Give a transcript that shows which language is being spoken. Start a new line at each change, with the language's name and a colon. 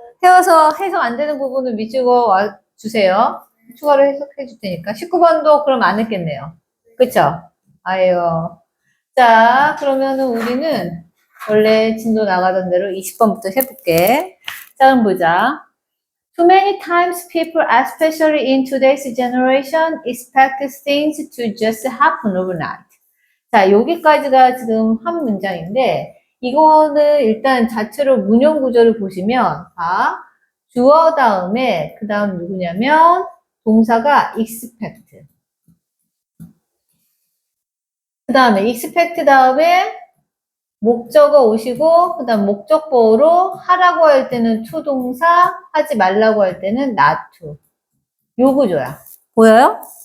Korean: 해와서 해석 안 되는 부분을 미치고 와 주세요. 추가로 해석해 줄 테니까. 19번도 그럼 안 했겠네요. 그쵸? 아유. 자, 그러면은 우리는 원래 진도 나가던 대로 20번부터 해볼게. 자, 그럼 보자.
English: Too many times people, especially in today's generation, expect things to just happen overnight.
Korean: 자, 여기까지가 지금 한 문장인데, 이거는 일단 자체로 문형 구조를 보시면, 주어 다음에, 그 다음 누구냐면, 동사가 expect. 그 다음에 expect 다음에 목적어 오시고, 그 다음 목적보호로 하라고 할 때는 to 동사, 하지 말라고 할 때는 not to. 요 구조야. 보여요?